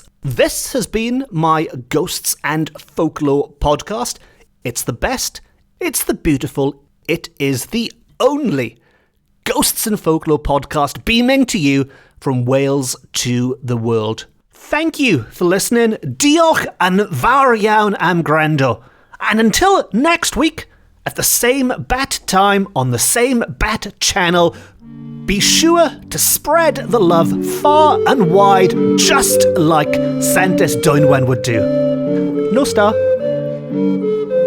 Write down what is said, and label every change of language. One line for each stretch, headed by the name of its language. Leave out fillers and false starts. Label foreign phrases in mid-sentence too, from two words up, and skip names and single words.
English: This has been my Ghosts and Folklore podcast. It's the best, it's the beautiful, it is the only Ghosts and Folklore podcast beaming to you from Wales to the world. Thank you for listening.
Welsh: Diolch yn fawr iawn am gwrando.
English: And until next week, at the same bat time on the same bat channel, be sure to spread the love far and wide, just like Santes Dwynen would do. No star.